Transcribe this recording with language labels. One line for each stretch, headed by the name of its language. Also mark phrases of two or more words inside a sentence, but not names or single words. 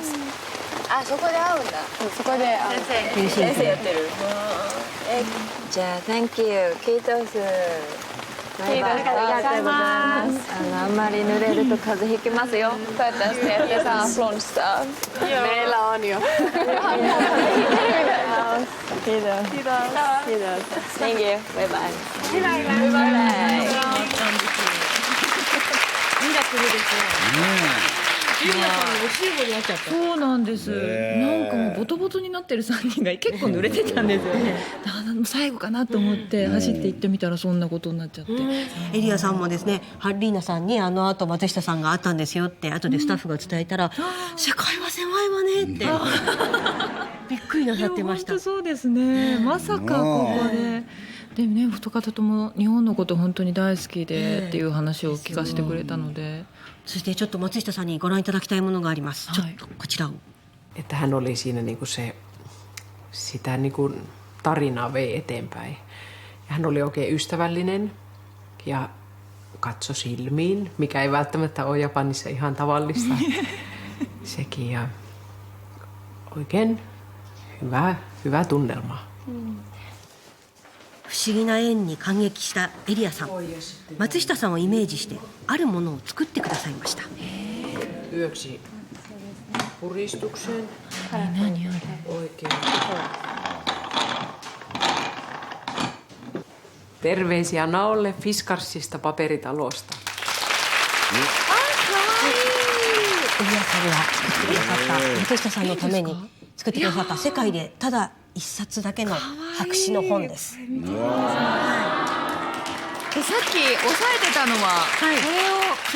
Japanese: そこで会うんだ。そこで先生やってる。じゃあ
English: thank you
Japanese: キートス。ありがとうございます。あんまり濡れると風邪ひきますよ。
Finnish: Toivottavasti ette saa flunssaa. Meillä on jo. Kiitos.
English: Thank you. Bye bye.
Japanese: ミラクルですね。ゆりなさんのお集合になっちゃった。そうなんです。なんかもうボトボトになってる3人が結構濡れてたんですよね。最後かなと思って走って行ってみたらそんなことになっちゃって。エリアさんもですね、ハリーナさんにあの後松下さんがあったんですよって後でスタッフが伝えたら、世界は狭いわねってびっくりなさってました。本当そうですね。まさかここで。でもね、二方とも日本のこと本当に大好きでっていう話を聞かせてくれたので。そしてちょっと松下さんにご覧いただきたいものがあります。ちょっとこちらを。
Finnish: Että hän oli siinä niinku sitä niinku tarinaa vei eteenpäin. Ja hän oli oikein ystävällinen ja katsoi silmiin, mikä ei välttämättä ole Japanissa ihan tavallista. Sekin ja oikein hyvä tunnelma.
Japanese: 不思議な縁に感激したエリアさん、松下さんをイメージしてあるものを作ってくださいました。
Finnish: Yöksi puristukseen. Oikein. Terveisiä Naolle Fiskarsista paperitalosta.
Japanese: エリアさんが作ってくださった松下さんのために作ってくださった世界でただ一冊だけの白紙の本です。でさっき押さえてたのは、これを